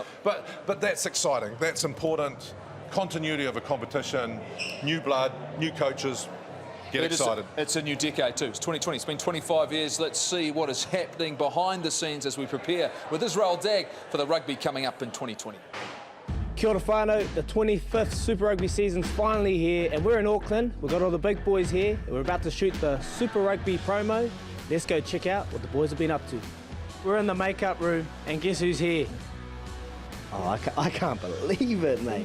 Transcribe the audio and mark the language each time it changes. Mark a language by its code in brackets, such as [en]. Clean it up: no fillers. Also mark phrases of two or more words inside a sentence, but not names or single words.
[en] But that's exciting. That's important. Continuity of a competition, new blood, new coaches, Get excited. It's a new decade too. It's 2020. It's been 25 years. Let's see what is happening behind the scenes as we prepare with Israel Dag for the rugby coming up in 2020. [mi] Kia ora whānau, [en] the 25th Super Rugby season's finally here and we're in Auckland. We've got all the big boys here and we're about to shoot the Super Rugby promo. Let's go check out what the boys have been up to. We're in the makeup room and guess who's here? Oh, I can't believe it, mate.